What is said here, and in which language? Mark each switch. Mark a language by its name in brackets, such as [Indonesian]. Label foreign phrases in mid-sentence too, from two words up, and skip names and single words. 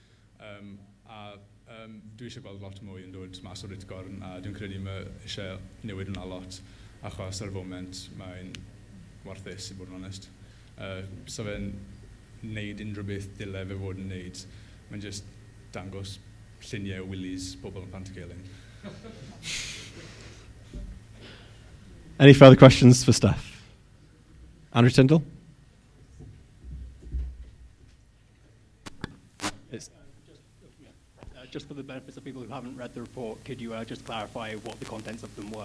[Welsh] Dwi eisiau gweld lot mwy yn dod mas o'r Ritgorn, a dwi'n credu mae eisiau newid hwnna lot, achos ar y foment mae'n warthus i bod yn onest. So fe'n neud unrhyw beth dyle fe fod yn neud, mae'n just dangos lluniau o Willys pobl yn Pantycelyn. [English] Any further questions for Steph? Andrew Tyndall? Just for the benefits of people who haven't read the report, could you just clarify what the contents of them were?